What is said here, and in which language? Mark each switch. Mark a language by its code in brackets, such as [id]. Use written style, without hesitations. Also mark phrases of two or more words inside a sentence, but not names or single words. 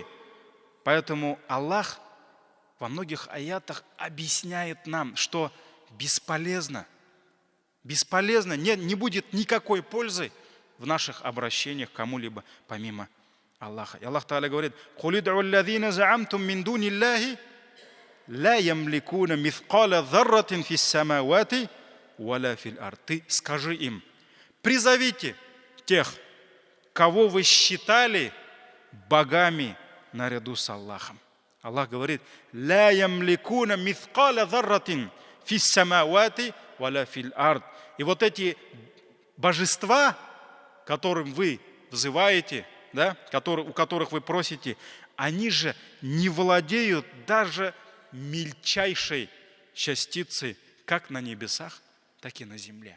[ru] Поэтому Аллах во многих аятах объясняет нам, что бесполезно, не будет никакой пользы в наших обращениях к кому-либо помимо Аллаха. И Аллах Тааля говорит: [ar] «قل ادعوا الذين زعمتم من دون الله لا يملكون مثقال ذرة في السماوات ولا في الأرض». [ru] Ты скажи им: призовите тех, кого вы считали богами наряду с Аллахом. Аллах говорит: [ar] «لا يملكون مثقال ذرة في السماوات ولا في الأرض». [ru] И вот эти божества, которым вы взываете, да, у которых вы просите, они же не владеют даже мельчайшей частицей, как на небесах, так и на земле.